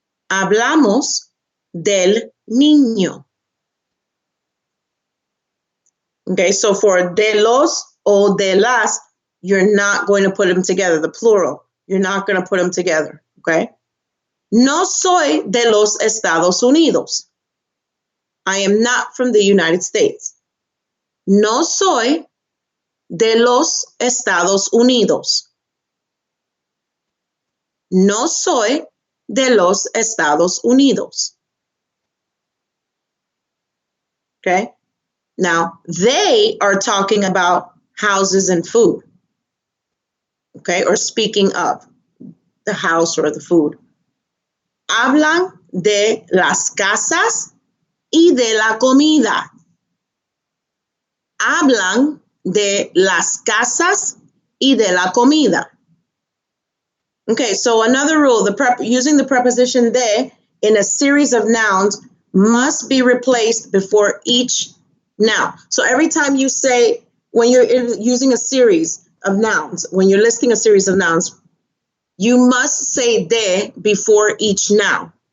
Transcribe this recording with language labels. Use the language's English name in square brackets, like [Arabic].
[Spanish] Hablamos del niño. [English] Okay, so for de los o de las, you're not going to put them together, the plural. You're not going to put them together, okay? [Spanish] No soy de los Estados Unidos. [English] I am not from the United States. [Spanish] No soy de los Estados Unidos. No soy de los Estados Unidos. [English] Okay? Now, they are talking about houses and food. Okay? Or speaking of the house or the food. [Spanish] Hablan de las casas y de la comida. Hablan de las casas y de la comida. [English] Okay, so another rule, using the preposition de in a series of nouns must be replaced before each noun. So every time you say, when you're using a series of nouns, when you're listing a series of nouns, you must say de before each noun.